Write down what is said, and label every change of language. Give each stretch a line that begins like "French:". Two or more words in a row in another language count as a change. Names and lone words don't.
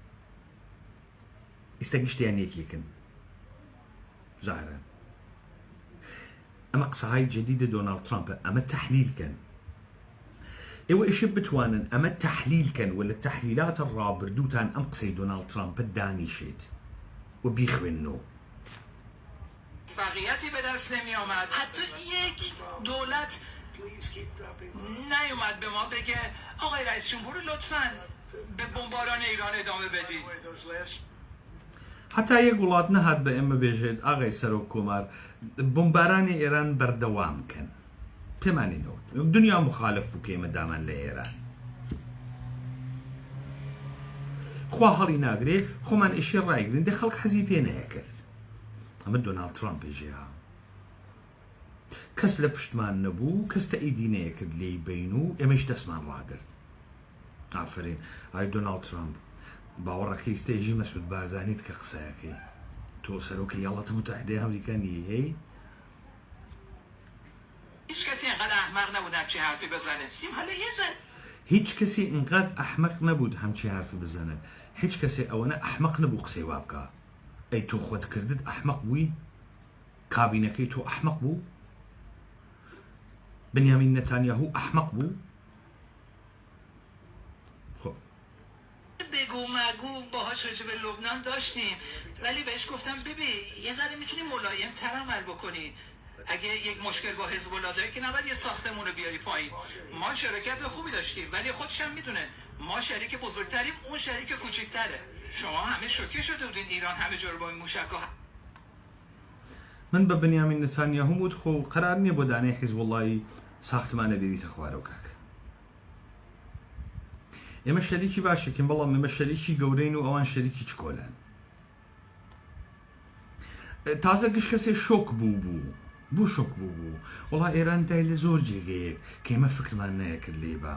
Central Kurdish: ئێستا گشتیان یەکێکن زاهران. ئەمە قسەهای جدیدە دۆناڵد ترامپە. ئەمە تەحلیلکەن. ئێوە ئیشە بتوانن ئەمە تەحلیلکەن و لە تەحلیلاتە ڕابردووتان ئەم قسەی دۆناڵد ترامپە دانیشێت و بیخوێننەوە.
Persian: موفقیتی به دست نمی آمد. حتی یک دولت نیومد به ما بگه آقای رئیس جمهور لطفاً به بمباران ایران ادامه بدید.
Central Kurdish: حتا یەک وڵات نەهات بە ئێمە بێژێت ئاغای سەرۆک کۆمار بمبارانی ئێران بەردەوام بکەن. پێمانینەوە دنیا مخالف بوو کە ئێمە دامان لە ئێران. خوا هەڵی ناگرێ خۆمان ئیشی ڕایگرین دە خەڵک حەزی پێ نەیەکرد. ئەمە دۆناڵد ترامپێژێها. کەس لە پشتمان نەبوو، کەس تەئیدی نەیەکرد لێی بین و ئێمەش دەستمان ڕاگرت. ئافرین ئای دۆناڵد ترامپ باوەڕەکەی ستێژی مەسعود بارزانیت کە قسەیەکەی تۆ سەرۆکی وڵاتە متحدەی ئەمریکا نیە هەی؟
Persian: هیچ کسی اینقدر احمق نبود همچین حرفی بزنه. حالا یه ذره
Central Kurdish: هیچ کەسی ئینقەد ئەحمەق نەبوو هەمچی حرفی بزانێت. هیچ کەسێ ئەوەنە ئەحمەق نەبوو قسەی وا بکە. ئەی تۆ خۆت کردت ئەحمەق بووی؟ کابینەکەی تۆ ئەحمەق بوو؟ بنیامین نەتانیاهو ئەحمەق بوو؟
Persian: بگو مگو باهاش راجع به لبنان داشتیم ولی بهش گفتم ببین یه ذره میتونی ملایم تر عمل بکنی. اگه یک مشکل با حزب الله داری که نباید یه ساختمون رو بیاری پایین. ما شرکت خوبی داشتیم ولی خودش هم میدونه ما شریک بزرگتریم، اون شریک کوچکتره. شما همه شوکه شده بودین ایران همه جا رو با این موشک‌ها.
Central Kurdish: من بە بنیامین نەتانیاهو وت خۆ قەرار نییە بۆ دانەی حیزب وڵڵاهی ساختمانە بێریتە خوارەوە کاک. ئێمە شەریکی باشێکین بەڵام ئێمە شەریکی گەورەین و ئەوان شەریکی چکۆلان. تازە گشت کەسێ شۆک بوو شۆک بوو وڵا ئێران دای لە زۆر جێگەیەک کە ئێمە فکرمان نەیەکرد لێبا.